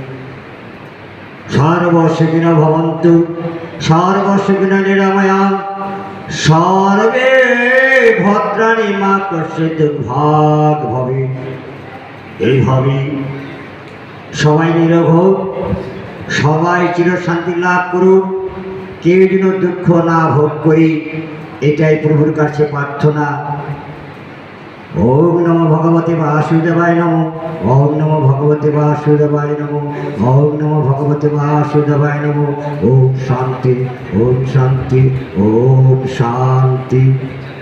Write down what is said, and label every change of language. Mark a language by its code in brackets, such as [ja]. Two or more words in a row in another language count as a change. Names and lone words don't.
[sa] সর্বসুখিন ভবন্তু সর্বসুখিন নিরাময়া সর্বে ভদ্রাণি মা কশ্চিৎ দুর্ভাগ ভবে। [bn] এইভাবে সবাই নিরভোগ, সবাই চিরশান্তি লাভ করুক, কেউ যেন দুঃখ না ভোগ করি, এটাই প্রভুর কাছে প্রার্থনা। [sa] ওম নমো ভগবতে বাসুদেবায় নমঃ। ওম নমো ভগবতে বাসুদেবায় নমঃ। ওম নমো ভগবতে বাসুদেবায় নমঃ। ওম শান্তি, ওম শান্তি, ওম শান্তি।